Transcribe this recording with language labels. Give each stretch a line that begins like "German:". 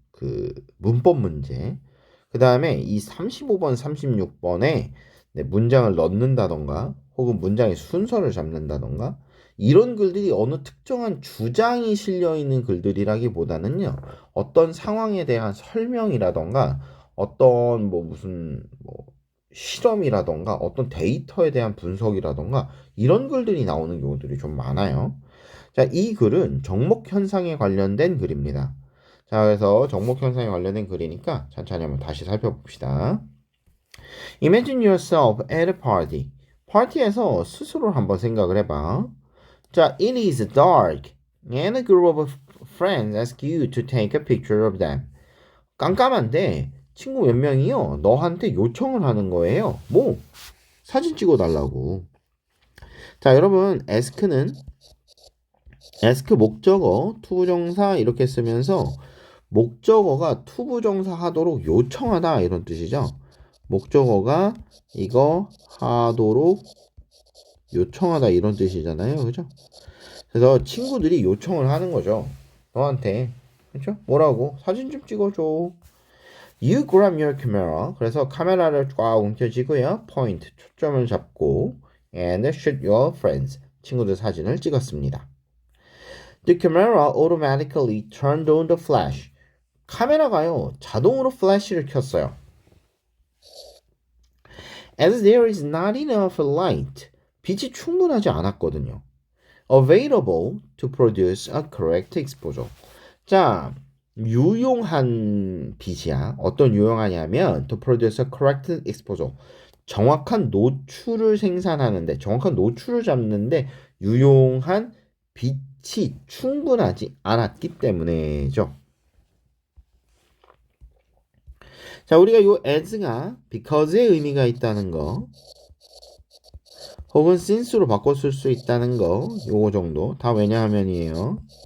Korean: 그 문법 문제, 그 다음에 이 35번, 36번에 문장을 넣는다던가, 혹은 문장의 순서를 잡는다던가, 이런 글들이 어느 특정한 주장이 실려 있는 글들이라기보다는요, 어떤 상황에 대한 설명이라던가, 어떤 뭐 무슨 뭐 실험이라던가, 어떤 데이터에 대한 분석이라던가, 이런 글들이 나오는 경우들이 좀 많아요. 자, 이 글은 정목 현상에 관련된 글입니다. 자, 그래서 정목 현상에 관련된 글이니까 천천히 한번 다시 살펴봅시다.
English: Imagine yourself at a party.
Korean: 파티에서 스스로를 한번 생각을 해봐.
English: 자, it is dark and a group of friends ask you to take a picture of them.
Korean: 깜깜한데 친구 몇 명이요, 너한테 요청을 하는 거예요. 뭐? 사진 찍어달라고. 자, 여러분, ask 목적어, 투부정사 이렇게 쓰면서 목적어가 투부정사 하도록 요청하다 이런 뜻이죠. 목적어가 이거 하도록 요청하다 이런 뜻이잖아요. 그죠? 그래서 친구들이 요청을 하는 거죠. 너한테. 그렇죠? 뭐라고? 사진 좀 찍어줘.
English: You grab your camera.
Korean: 그래서 카메라를 꽉 움켜쥐고요. 포인트, 초점을 잡고
English: and shoot your friends.
Korean: 친구들 사진을 찍었습니다.
English: The camera automatically turned on the flash.
Korean: 카메라가요, 자동으로 플래시를 켰어요.
English: As there is not enough light.
Korean: 빛이 충분하지 않았거든요.
English: Available to produce a correct exposure.
Korean: 자, 유용한 빛이야. 어떤 유용하냐면
English: to produce a correct exposure.
Korean: 정확한 노출을 생산하는데, 정확한 노출을 잡는데 유용한 빛이 충분하지 않았기 때문에죠. 자, 우리가 요 as가 because의 의미가 있다는 거, 혹은 since로 바꿔 쓸 수 있다는 거, 요거 정도 다 왜냐하면이에요.